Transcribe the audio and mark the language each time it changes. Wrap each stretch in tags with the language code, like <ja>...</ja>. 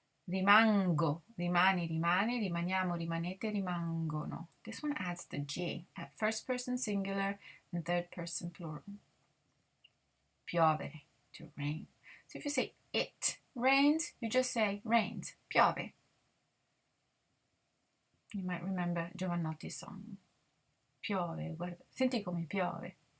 <it>Rimango, rimani, rimane, rimaniamo, rimanete, rimangono.</it> <en>This one adds the G at first person singular and third person plural. Piovere, to rain. So if you say it rains, you just say rains. Piove. You might remember Giovannotti's song.</en> <it>Piove, guarda, senti come piove.</it>